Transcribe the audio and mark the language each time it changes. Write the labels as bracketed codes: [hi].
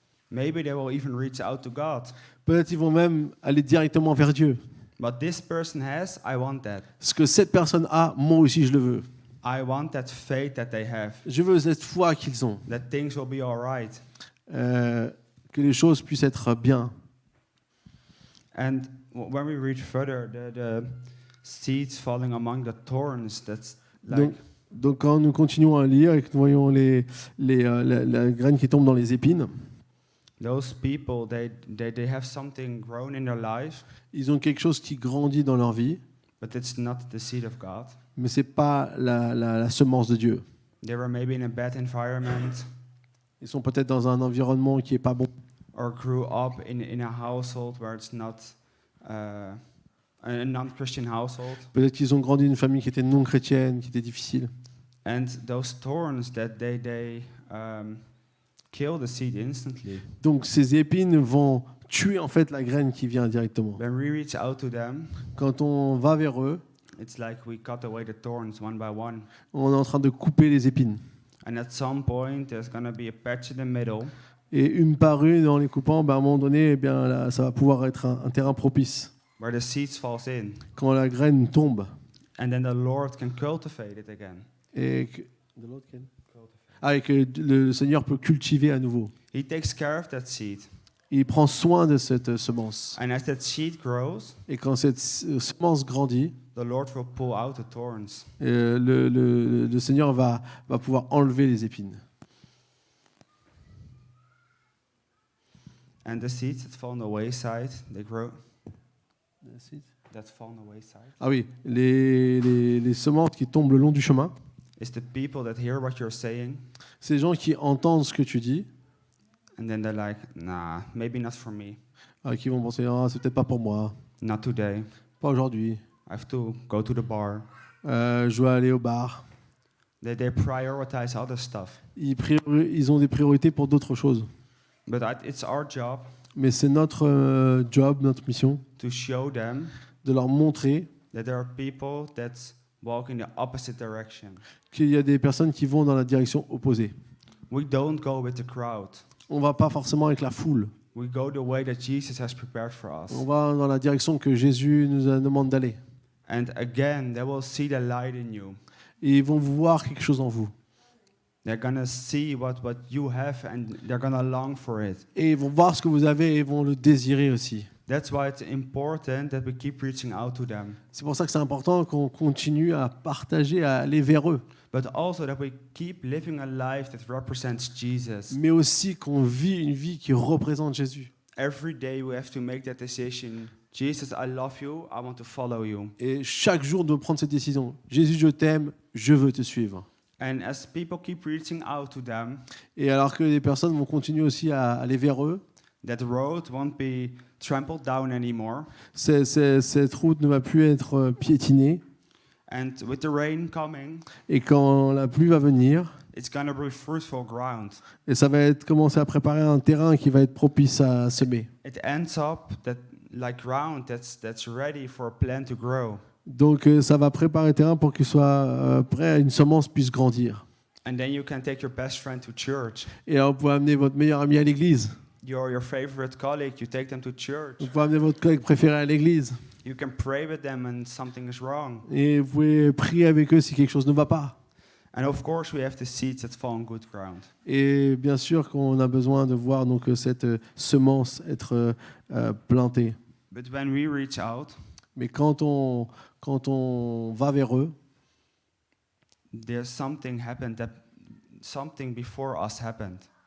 [en] Maybe they will even reach out to God. [fr] Peut-être ils vont même aller directement vers Dieu. [en] What this person has, I want that. [fr] Ce que cette personne a, moi aussi je le veux. [en] I want that faith that they have. [fr] Je veux cette foi qu'ils ont, [en] That things will be all right. [fr] que les choses puissent être bien. [en] And when we read further, the seeds falling among the thorns, that's like [fr] Donc quand nous continuons à lire et que nous voyons la graine qui tombe dans les épines, [en] those people, they have something grown in their life, [fr] ils ont quelque chose qui grandit dans leur vie, [en] but it's not the seed of God. [fr] mais ce n'est pas la semence de Dieu. [en] They were maybe in a bad environment [fr] Ils sont peut-être dans un environnement qui n'est pas bon. [en] or grew up in a household where it's not a non-Christian household. [fr] Peut-être qu'ils ont grandi dans une famille qui était non chrétienne, qui était difficile. [en] And those thorns that they kill the seed instantly. [fr] Donc ces épines vont tuer en fait la graine qui vient directement. [en] When we reach out to them, [fr] Quand on va vers eux, [en] it's like we cut away the thorns one by one. [fr] on est en train de couper les épines. [en] And at some point, there's going to be a patch in the middle [fr] Et une par une, en les coupant, à un moment donné, eh bien, là, ça va pouvoir être un terrain propice. [en] where the seeds falls in. [fr] Quand la graine tombe, [en] And then the Lord can cultivate it again. [fr] et que, et que le Seigneur peut cultiver à nouveau. [en] He takes care of that seed. [fr] Il prend soin de cette semence. [en] And as that seed grows, [fr] Et quand cette semence grandit, [en] the Lord will pull out the thorns. [fr] le Seigneur va pouvoir enlever les épines. [en] And the seeds that fall on the wayside, they grow. That fall on the wayside. [fr] Ah oui, les semences qui tombent le long du chemin, [en] It's the people that hear what you're saying, [fr] c'est les gens qui entendent ce que tu dis, [en] and then they're like, nah, maybe not for me. [fr] qui vont penser ah, c'est peut-être pas pour moi, [en] Not today. [fr] pas aujourd'hui, [en] I have to go to the bar. [fr] je dois aller au bar. [en] They prioritize other stuff. [fr] Ils ont des priorités pour d'autres choses. [en] But it's our job [fr] Mais c'est notre job, notre mission, [en] to show them [fr] de leur montrer [en] that there are people that walk in the opposite direction. [fr] qu'il y a des personnes qui vont dans la direction opposée. [en] We don't go with the crowd. [fr] On ne va pas forcément avec la foule. [en] We go the way that Jesus has prepared for us. [fr] On va dans la direction que Jésus nous demande d'aller. [en] And again, they will see the light in you. [fr] Et ils vont voir quelque chose en vous. [en] They're going to see what you have and they're going to long for it. [fr] Et ils vont voir ce que vous avez et ils vont le désirer aussi. [en] That's why it's important that we keep reaching out to them. [fr] C'est pour ça que c'est important qu'on continue à partager, à aller vers eux. [en] But also that we keep living a life that represents Jesus. [fr] Mais aussi qu'on vit une vie qui représente Jésus. [en] Every day we have to make that decision. Jesus, I love you. I want to follow you. [fr] Et chaque jour, on doit prendre cette décision. Jésus, je t'aime, je veux te suivre. [en] And as people keep reaching out to them, [fr] Et alors que les personnes vont continuer aussi à aller vers eux, [en] that road won't be trampled down anymore. [fr] cette route ne va plus être piétinée. [en] And with the rain coming, [fr] Et quand la pluie va venir, [en] it's going to be fruitful ground. [fr] et ça va commencer à préparer un terrain qui va être propice à semer. [en] It ends up that like ground that's ready for a plant to grow. [fr] Donc ça va préparer le terrain pour qu'il soit prêt à une semence puisse grandir. [en] And then you can take your best friend to church. [fr] Et alors vous pouvez amener votre meilleur ami à l'église. [en] Your favorite colleague, you take them to church. [fr] Vous pouvez amener votre collègue préféré à l'église. [en] You can pray with them when something is wrong. [fr] Et vous pouvez prier avec eux si quelque chose ne va pas. [en] And of course, we have the seeds that fall on good ground. [fr] Et bien sûr qu'on a besoin de voir donc cette semence être plantée. [en] But when we reach out, [fr] Mais quand on va vers eux, [en] there's something happened that something before us happened.